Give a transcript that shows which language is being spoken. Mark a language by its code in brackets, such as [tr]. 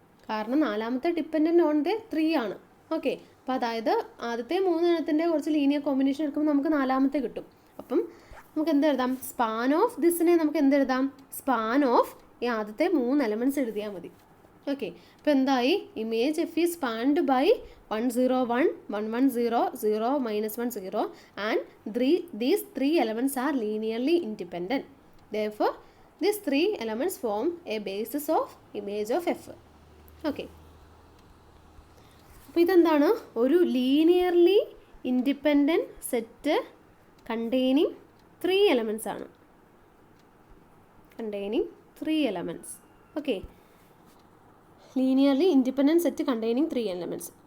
[ml] കാരണം 4ാമത്തെ dependent on the 3 ആണ്. Okay, അപ്പോൾ അതായത് ആദ്യത്തെ 3 എണ്ണത്തിൻ്റെ കുറച്ച് ലീനിയർ കോമ്പിനേഷൻ എടുക്കുമ്പോൾ നമുക്ക് 4ാമത്തെ കിട്ടും. അപ്പം നമുക്ക് എന്തെഴുതാം? സ്പാൻ ഓഫ് ദിസിനെ നമുക്ക് എന്തെഴുതാം? സ്പാൻ ഓഫ് ഈ ആദ്യത്തെ 3 എലമെൻറ്റ്സ് എഴുതിയാൽ മതി. ഓക്കെ, അപ്പോൾ എന്തായി? [en] Image F is spanned by 1 0 1 1 1 0 0 -1 0 and these 3 elements are linearly independent. Therefore, these 3 elements form a basis of image of F. [ml] Okay, അപ്പോൾ ഇതെന്താണ്? ഒരു linearly independent set containing 3 elements ആണ്. Containing 3 elements. Okay, linearly independent set containing 3 elements.